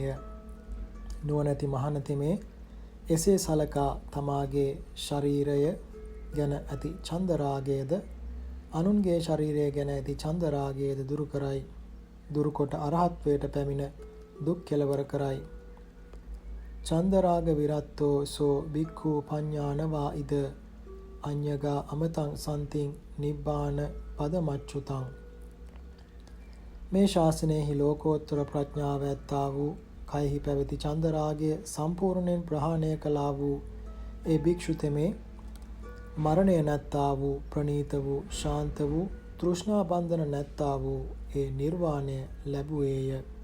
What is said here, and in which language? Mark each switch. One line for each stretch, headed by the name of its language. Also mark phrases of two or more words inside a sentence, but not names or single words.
Sinhala: නුවණැති මහණතෙමේ එසේ සලකා තමාගේ ශරීරය ගැන ඇති චන්දරාගයද අනුන්ගේ ශරීරය ගැන ඇති චන්දරාගයද දුරු කරයි. දුරුකොට අරහත්වයට පැමිණ දුක් කෙලවර කරයි.
Pali: චන්දරාග විරත්තෝ සෝ බික්ඛු පඤ්ඤානවා ඉද අඤ්ඤගා අමතං සම්තිං නිබ්බාන පදමච්චුතං.
Sinhala: මේ ශාසනයෙහි ලෝකෝත්තර ප්‍රඥාව ඇත්තා වූ කයෙහි පැවති චන්දරාගය සම්පූර්ණයෙන් ප්‍රහාණය කළා වූ ඒ භික්ෂු තෙමේ මරණය නැත්තා වූ ප්‍රණීත වූ ශාන්ත වූ තෘෂ්ණා බන්ධන නැත්තා වූ ඒ නිර්වාණය ලැබුවේය.